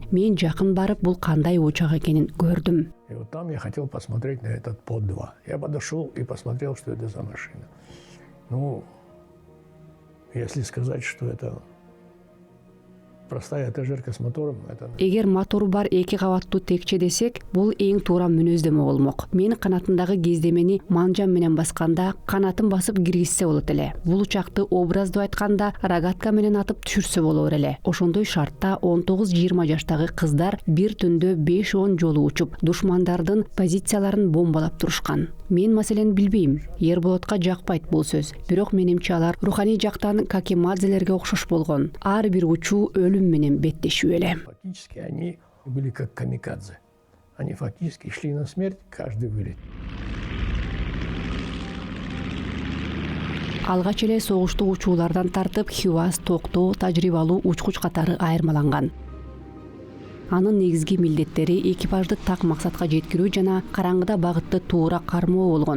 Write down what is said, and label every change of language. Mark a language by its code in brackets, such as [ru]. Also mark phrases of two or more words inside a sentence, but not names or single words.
[ky] Мен жакын барып бул кандай учак экенин көрдүм. [ru] И вот там я хотел посмотреть на этот По-2. Я подошел и посмотрел, что это за машина. Ну, если сказать, что это простая этажерка с мотором, это... [ky] Эгер мотору бар 2 кабаттуу текче десек, бул эң туура мүнөздөмө болмок. Мен канатындагы кездемени манжам менен басканда, канатын басып киргизсе болот эле. Бул учакты образдуу айтканда, рогатка менен атып түшүрсө болор эле. Ошондой шартта 19-20 жаштагы кыздар бир түндө 5-10 жолу учуп, душмандардын позицияларын бомбалап турушкан. Мен маселени билбейм. Ерболотко жакпайт бул сөз. Бирок менимче алар руханий жактан какимадзелерге окшош болгон. Ар бир учуу өлүм менен беттешүү эле. [ru] Фактически они были как камикадзе. Они фактически шли на смерть каждый вылет. [ky] Алгач эле согуштук учуулардан тартып Хивас, Токтоо, тажрыйбалуу учкуч катары айырмаланган. Анын негизги милдеттери экипажды так максатка жеткирүү жана караңгыда багытты туура кармоо болгон.